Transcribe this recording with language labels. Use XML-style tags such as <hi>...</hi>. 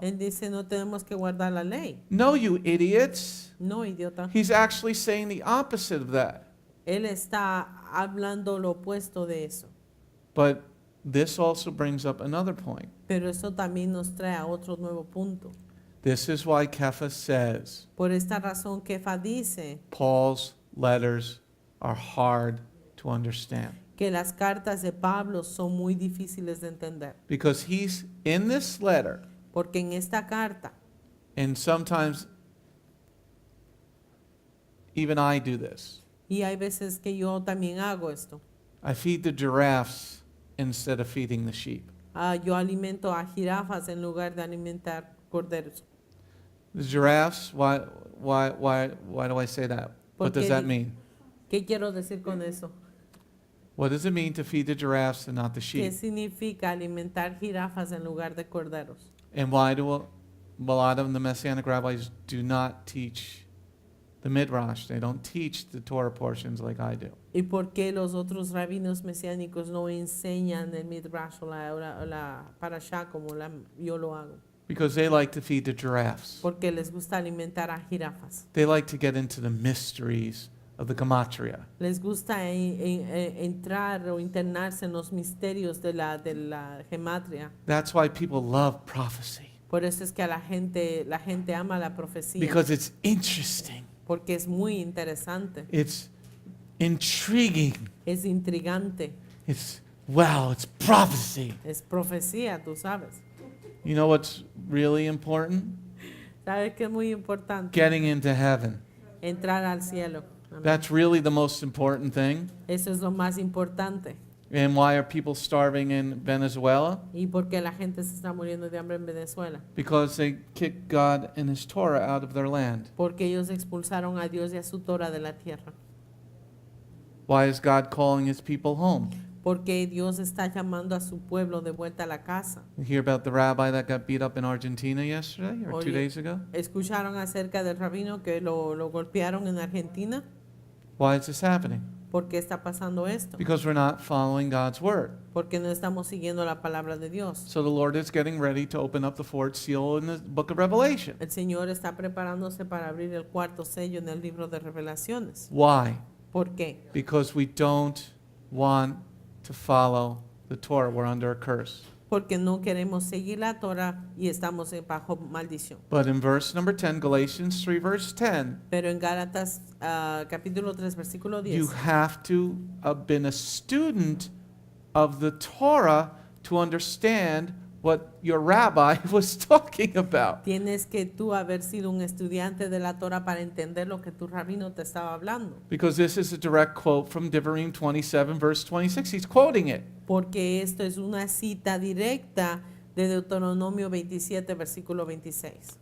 <es>Él dice, no tenemos que guardar la ley.</es> <en>No, you idiots.</en> <es>No, idiota.</es> <en>He's actually saying the opposite of that.</en> <es>Él está hablando lo opuesto de eso.</es> <en>But this also brings up another point.</en> <es>Pero eso también nos trae a otro nuevo punto.</es> <en>This is why Kepha says</en> <es>Por esta razón, Kefa dice</es> <en>Paul's letters are hard to understand.</en> <es>que las cartas de Pablo son muy difíciles de entender.</es> <en>Because he's in this letter,</en> <es>Porque en esta carta,</es> <en>and sometimes even I do this.</en> <es>y hay veces que yo también hago esto,</es> <en>I feed the giraffes instead of feeding the sheep.</en> <es>yo alimento a jirafas en lugar de alimentar corderos.</es> <en>The giraffes, why do I say that? What does</en> <es>Porque</es> <en>that mean?</en> <es>¿Qué quiero decir con eso?</es> <en>What does it mean to feed the giraffes and not the</en> <es>¿Qué</es> <en>sheep?</en> <es>significa alimentar jirafas en lugar de corderos?</es> <en>And why do a lot of the Messianic rabbis do not teach the Midrash? They don't teach the Torah portions like I do.</en> <es>¿Y por qué los otros rabinos mesiánicos no enseñan el Midrash o la Parashá como yo lo hago?</es> <en>Because they like to feed the giraffes.</en> <es>Porque les gusta alimentar a jirafas.</es> <en>They like to get into the mysteries of the gematria.</en> <es>Les gusta entrar o internarse en los misterios de la gematria.</es> <en>That's why people love prophecy.</en> <es>Por eso es que la gente ama la profecía.</es> <en>Because it's interesting.</en> <es>Porque es muy interesante.</es> <en>It's intriguing.</en> <es>Es intrigante.</es> <en>It's prophecy.</en> <es>Es profecía, tú sabes.</es> <en>You know what's really important?</en> <es>¿Sabes qué es muy importante?</es> <en>Getting into heaven.</en> <es>Entrar al cielo. Amén.</es> <en>That's really the most important thing.</en> <es>Eso es lo más importante.</es> <en>And why are people starving in Venezuela?</en> <es>¿Y por qué la gente se está muriendo de hambre en Venezuela?</es> <en>Because they kicked God and His Torah out of their land.</en> <es>Porque ellos expulsaron a Dios y a su Torah de la tierra.</es> <en>Why is God calling His people home?</en> <es>Porque Dios está llamando a su pueblo de vuelta a la casa.</es> <en>You hear about the rabbi that got beat up in Argentina yesterday or 2</en> <es>Oye,</es> <en>days ago?</en> <es>¿Escucharon acerca del rabino que lo golpearon en Argentina?</es> <en>Why is this happening?</en> <es>¿Por qué está pasando esto?</es> <en>Because we're not following God's word.</en> <es>Porque no estamos siguiendo la palabra de Dios.</es> <en>So the Lord is getting ready to open up the fourth seal in the book of Revelation.</en> <es>El Señor está preparándose para abrir el cuarto sello en el libro de Revelaciones.</es> <en>Why?</en> <es>¿Por qué?</es> <en>Because we don't want to follow the Torah. We're under a curse.</en> <es>Porque no queremos seguir la Torah y estamos bajo maldición.</es> <en>But in verse number 10, Galatians 3 verse 10,</en> <es>Pero en Gálatas capítulo 3 versículo 10</es> <en>you have to have been a student of the Torah to understand what your rabbi was talking about.</en> <es>tienes que tú haber sido un estudiante de la Torah para entender lo que tu rabino te estaba hablando.</es> <en>Because this is a direct quote from Devarim 27 verse 26. He's quoting it.</en> <es>Porque esto es una cita directa de Deuteronomio 27 versículo 26.</es>